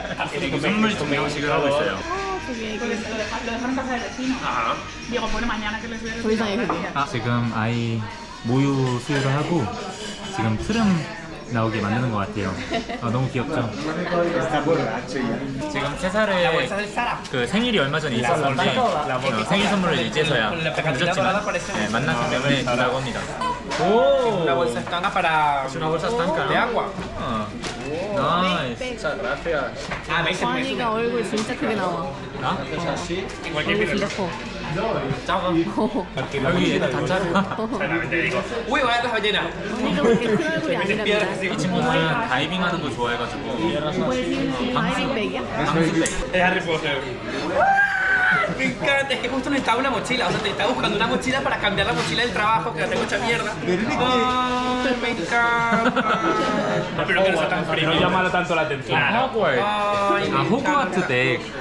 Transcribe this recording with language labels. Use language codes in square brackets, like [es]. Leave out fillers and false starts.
[ko] 그리고 선물 증정식을 하고 있어요. 저기 애기. [es] Lo dejaron en casa del vecino. Digo, bueno, mañana que les veo. [ko] 더 이상 애기. 지금 아이 모유 수유를 하고 지금 트름 나오게 만드는 것 같아요. 너무 귀엽죠? [es] Está borracho ya. [ko] 지금 3살에 그 생일이 얼마 전에 있었는데 생일 선물을 이제서야 늦었지만 만났기 때문에 준다고 합니다. 오! [es] Una bolsa estanca para Es una bolsa estanca, ¿no? de agua. [ko] 나이스. [es] Ah, ¿veis? [ko] 주환이가 얼굴 진짜 크게 나와. 나? [es] Igual que [ko] 얼굴 [es] mi [ko] 진짜 커. 작아. 여기 애들 다 작아. [es] Uy, voy a las ballenas. [ko] 언니가 그렇게 큰 얼굴이 아니랍니다. 이 친구는 다이빙하는 거 좋아해가지고 이번에 다이빙백이야? [es] Es Harry Potter. Me encanta, es que justo necesitaba una mochila, o sea, necesitaba buscando una mochila para cambiar la mochila del trabajo, que la tengo hecha mierda. Ay, me encanta. Espero que no sea tan frío. No llamará tanto la atención. [ko] 호그와트. [es] Ay, me [ko] 호그와트 덱.